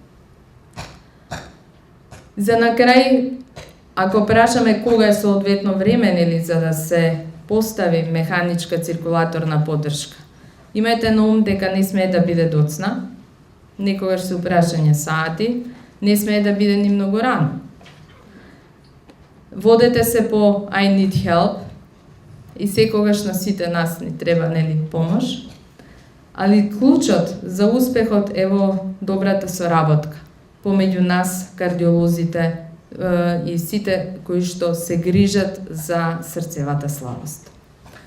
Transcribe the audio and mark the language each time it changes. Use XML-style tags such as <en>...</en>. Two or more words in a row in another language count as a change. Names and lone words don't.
<mk>За на крај, ако прашаме кога е соодветно време или за да се постави механичка циркулаторна поддршка, Имајте на ум дека не смее да биде доцна, некогаш се упрашање сати, не смее да биде ни многу рано. Водете се по</mk> <en>I need help</en> <mk>и секогаш на сите нас ни треба нели помош, али клучот за успехот е во добрата соработка помеѓу нас, кардиолозите и сите кои што се грижат за срцевата слабост.</mk>